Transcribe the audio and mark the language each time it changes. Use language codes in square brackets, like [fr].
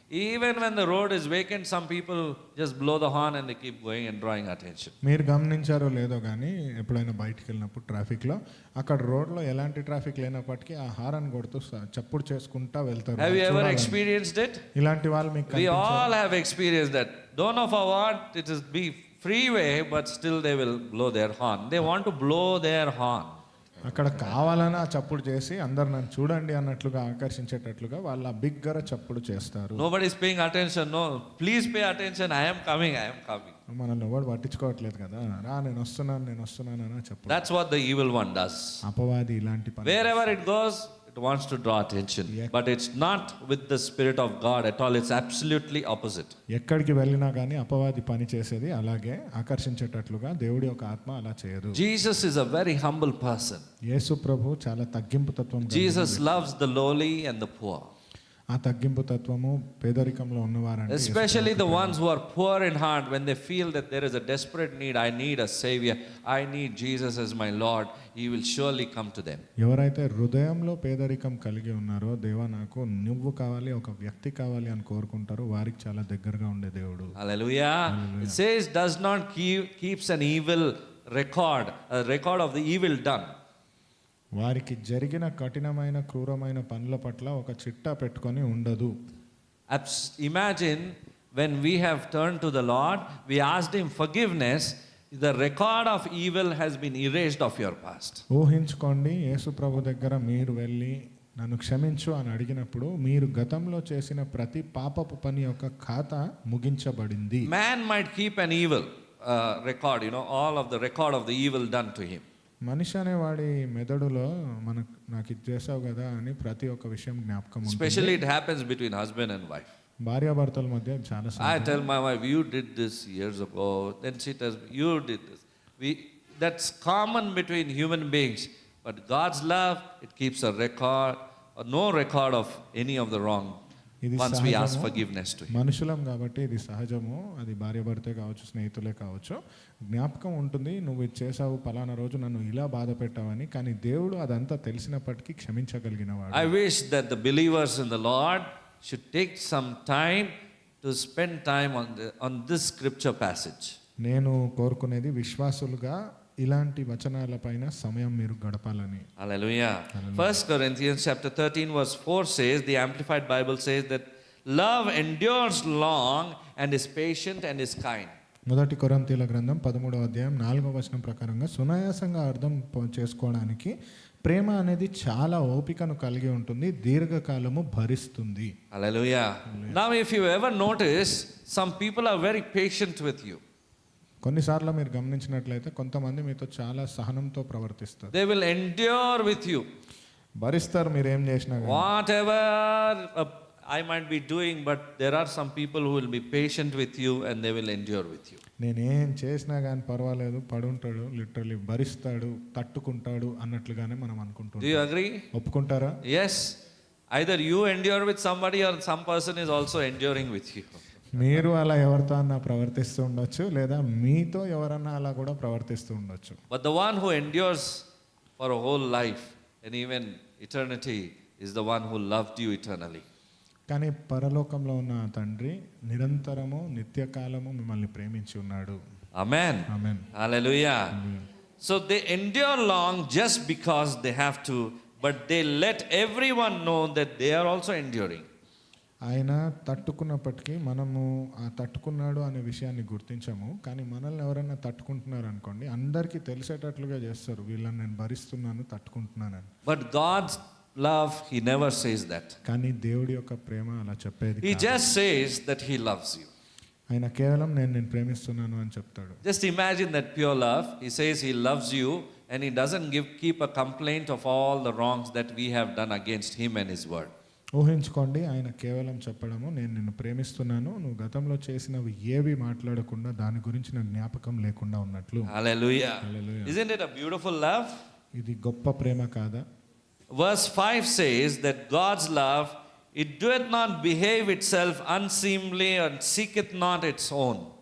[en] Even when the road is vacant, some people just blow the horn and they keep going and drawing attention. [te] మీరు గమనించారో లేదో కానీ ఎప్పుడైనా బయటికి వెళ్ళినప్పుడు ట్రాఫిక్లో అక్కడ రోడ్లో ఎలాంటి ట్రాఫిక్ లేనప్పటికీ ఆ హారన్ కొడుతూ చప్పుడు చేసుకుంటా వెళ్తారు. [en] Have you ever [te] చూడాలని. [en] experienced it? [te] ఇలాంటి వాళ్ళు మీకు [en] We [te] కనిపించారా? [en] all have experienced that. Don't know for what, it is be freeway, but still they will blow their horn. They want to blow their horn. [te] అక్కడ కావాలని ఆ చప్పుడు చేసి అందరు నన్ను చూడండి అన్నట్లుగా ఆకర్షించేటట్లుగా వాళ్ళ బిగ్గర చప్పుడు చేస్తారు. [en] Nobody is paying attention. No, please pay attention. I am coming. [te] మనల్ని ఎవరు పట్టించుకోవట్లేదు కదా, నేను వస్తున్నాను అని చెప్పు. [en] That's what the evil one does. [te] అపవాది ఇలాంటి పని. [en] Wherever it goes, it wants to draw attention. But it's not with the Spirit of God at all. It's absolutely opposite. [te] ఎక్కడికి వెళ్ళినా కానీ అపవాది పని చేసేది అలాగే, ఆకర్షించేటట్లుగా. దేవుడి యొక్క ఆత్మ అలా చేయదు. [en] Jesus is a very humble person. [te] యేసు ప్రభు చాలా తగ్గింపు తత్వం కలిగిన [en] Jesus loves the lowly and the poor. [te] ఆ తగ్గింపు తత్వము పేదరికంలో ఉన్నవారంటే [en] Especially the ones who are poor in heart, when they feel that there is a desperate need, I need a savior, I need Jesus as my Lord, he will surely come to them. [te] ఎవరైతే హృదయంలో పేదరికం కలిగి ఉన్నారో, దేవా నాకు నువ్వు కావాలి, ఒక వ్యక్తి కావాలి అని కోరుకుంటారో వారికి చాలా దగ్గరగా ఉండే దేవుడు. [en] Hallelujah. It says does not keeps an evil record, a record of the evil done. [te] వారికి జరిగిన కఠినమైన క్రూరమైన పనుల పట్ల ఒక చిట్టా పెట్టుకొని ఉండదు. [en] Imagine when we have turned to the Lord, we asked him forgiveness, the record of evil has been erased of your past. [te] ఊహించుకోండి, యేసు ప్రభు దగ్గర మీరు వెళ్ళి నన్ను క్షమించు అని అడిగినప్పుడు మీరు గతంలో చేసిన ప్రతి పాపపు పని యొక్క ఖాతా ముగించబడింది. [en] Man might keep an evil record, all of the record of the evil done to him. [te] మనిషి అనేవాడి మెదడులో నాకు ఇది చేసావు కదా అని ప్రతి ఒక్క విషయం జ్ఞాపకం ఉంటుంది. [en] Especially it happens between husband and wife. [te] భార్యాభర్తల మధ్య చాలా [en] I tell my wife, you did this years ago, then she tells me, you did this. That's common between human beings, but God's love, it keeps a record, no record of any of the wrong [te] ఇది [en] once we ask [te] సహజము. forgiveness to him. మనుషులం కాబట్టి ఇది సహజము. అది భార్యాభర్తే కావచ్చు, స్నేహితులే కావచ్చు, జ్ఞాపకం ఉంటుంది. నువ్వు ఇది చేసావు, పలానా రోజు నన్ను ఇలా బాధ పెట్టావని. కానీ దేవుడు అదంతా తెలిసినప్పటికీ క్షమించగలిగినవాడు. [en] I wish that the believers in the Lord should take some time to spend time on this scripture passage. [te] నేను కోరుకునేది విశ్వాసులుగా ఇలాంటి వచనాలపైన సమయం మీరు గడపాలని. [en] Hallelujah. 1 Corinthians chapter 13 verse 4 says, the Amplified Bible says that love endures long and is patient and is kind. [te] మొదటి కొరింథీయుల గ్రంథం 13వ అధ్యాయం 4వ వచనం ప్రకారంగా సునాయాసంగా అర్థం చేసుకోవడానికి ప్రేమ అనేది చాలా ఓపికను కలిగి ఉంటుంది, దీర్ఘకాలము భరిస్తుంది. [en] Hallelujah. Now if you ever notice, some people are very patient with you. [te] కొన్నిసార్లు మీరు గమనించినట్లయితే కొంతమంది మీతో చాలా సహనంతో ప్రవర్తిస్తారు. [en] They will endure with you. [te] భరిస్తారు మీరు ఏం చేసినా కానీ. [en] Whatever I might be doing, but there are some people who will be patient with you and they will endure with you. [te] నేనేం చేసినా కానీ పర్వాలేదు, పడుంటాడు, లిటరలీ భరిస్తాడు, తట్టుకుంటాడు అన్నట్లుగానే మనం [en] Do [te] అనుకుంటాం. [en] you agree? [te] ఒప్పుకుంటారా? [en] Yes. Either you endure with somebody or some person is also enduring with you. [te] మీరు అలా ఎవరితో అన్నా ప్రవర్తిస్తూ ఉండొచ్చు, లేదా మీతో ఎవరన్నా అలా కూడా ప్రవర్తిస్తూ ఉండొచ్చు. [en] But the one who endures for a whole life and even eternity is the one who loved you eternally. [te] కానీ పరలోకంలో ఉన్న ఆ తండ్రి నిరంతరము నిత్యకాలము మిమ్మల్ని ప్రేమించి ఉన్నాడు. [en] Amen. [te] Amen. [en] Hallelujah. So they endure long just because they have to, but they let everyone know that they are also enduring. [te] ఆయన తట్టుకున్నప్పటికీ మనము ఆ తట్టుకున్నాడు అనే విషయాన్ని గుర్తించము. కానీ మనల్ని ఎవరైనా తట్టుకుంటున్నారు అనుకోండి, అందరికీ తెలిసేటట్లుగా చేస్తారు, వీళ్ళని నేను భరిస్తున్నాను, తట్టుకుంటున్నానని. [en] But God's love, He never says that. [te] కానీ దేవుడి యొక్క ప్రేమ అలా చెప్పేది [en] He [te] కాదు. [en] just says that He loves you. [te] ఆయన కేవలం నేను ప్రేమిస్తున్నాను అని చెప్తాడు. [en] Just imagine that pure love. He says He loves you and He doesn't keep a complaint of all the wrongs that we have done against Him and His word. [te] ఊహించుకోండి, ఆయన కేవలం చెప్పడము నేను నిన్ను ప్రేమిస్తున్నాను, నువ్వు గతంలో చేసినవి ఏవి మాట్లాడకుండా దాని గురించి నాకు జ్ఞాపకం లేకుండా ఉన్నట్లు. [en] Hallelujah. Hallelujah. Isn't it a beautiful love? [te] ఇది గొప్ప ప్రేమ కాదా? [en] Verse 5 says that God's love, it doeth not behave itself unseemly and seeketh not its own.